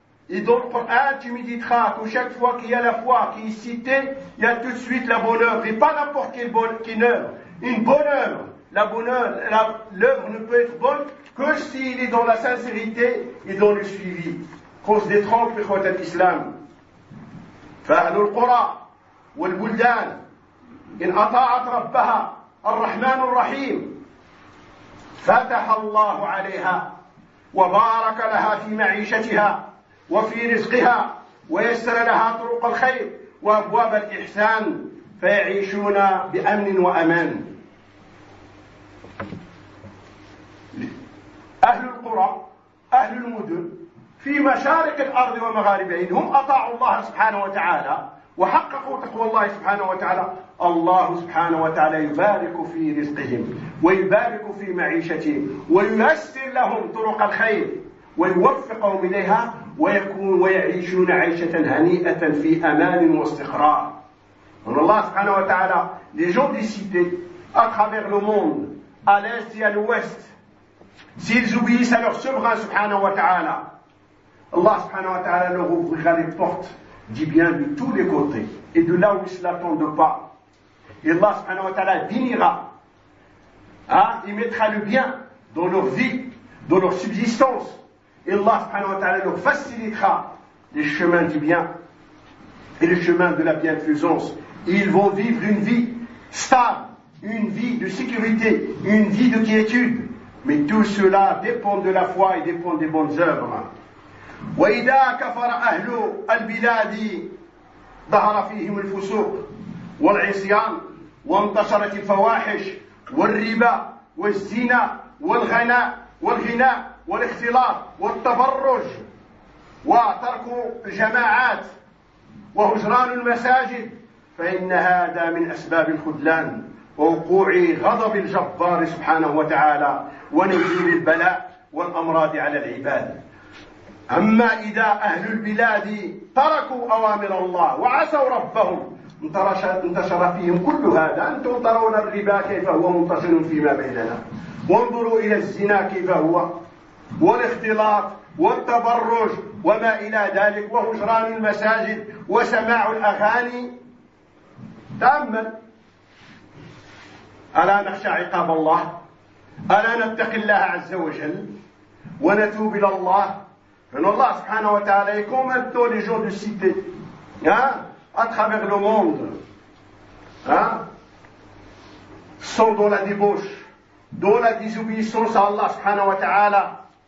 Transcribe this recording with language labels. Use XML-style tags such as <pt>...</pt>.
<fr>Et dans le Coran, tu méditeras que chaque fois qu'il y a la foi qui est citée, il y a tout de suite la bonne œuvre, et pas n'importe quelle œuvre. Une bonne œuvre, la bonne œuvre, l'œuvre ne peut être bonne que s'il est dans la sincérité et dans le suivi. Qu'on se détrompe, l'islam.</fr> <ar>فأهل القرى والبلدان إن أطاعت ربها الرحمن الرحيم فتح الله عليها وبارك لها في معيشتها وفي رزقها ويسر لها طرق الخير وأبواب الإحسان فيعيشون بأمن وأمان. أهل القرى أهل المدن في مشارق الأرض ومغاربين هم أطاعوا الله سبحانه وتعالى وحققوا تقوى الله سبحانه وتعالى، الله سبحانه وتعالى يبارك في رزقهم ويبارك في معيشتهم وييسر لهم طرق الخير ويوفقهم إليها ويكون ويعيشون عيشة هنيئة في أمان واستقرار. أن الله</ar> <fr>سبحانه وتعالى les gens des cités à travers le monde à l'est et à l'ouest s'ils obéissent à leur souverain سبحانه وتعالى الله سبحانه وتعالى leur ouvrira les portes du bien de tous les côtés et de là où ils ne l'attendent pas. Et Allah subhanahu wa ta'ala vinira, il mettra le bien dans leur vie, dans leur subsistance. Et Allah subhanahu wa ta'ala leur facilitera les chemins du bien et le chemin de la bienfaisance. Et ils vont vivre une vie stable, une vie de sécurité, une vie de quiétude. Mais tout cela dépend de la foi et dépend des bonnes œuvres.</fr> <ar>وإذا كفر أهل البلاد ظهر فيهم الفسوق والعصيان وانتشرت الفواحش والربا والزنا والغناء والغناء والاختلاط والتبرج وترك الجماعات وهجران المساجد فإن هذا من أسباب الخذلان ووقوع غضب الجبار سبحانه وتعالى ونزول البلاء والأمراض على العباد. أما إذا أهل البلاد تركوا أوامر الله وعصوا ربهم انتشر فيهم كل هذا. أنتم ترون الربا كيف هو منتشر فيما بيننا، وانظروا إلى الزنا كيف هو، والاختلاط والتبرج وما إلى ذلك، وهجران المساجد وسماع الأغاني. تأمل، ألا نخشى عقاب الله؟ ألا نتقي الله عز وجل ونتوب إلى الله؟</ar> <fr>Que Allah subhanahu wa ta'ala est comme un taux les gens de cité, à travers le monde, sont dans la débauche, dans la désobéissance à Allah subhanahu wa ta'ala.</fr>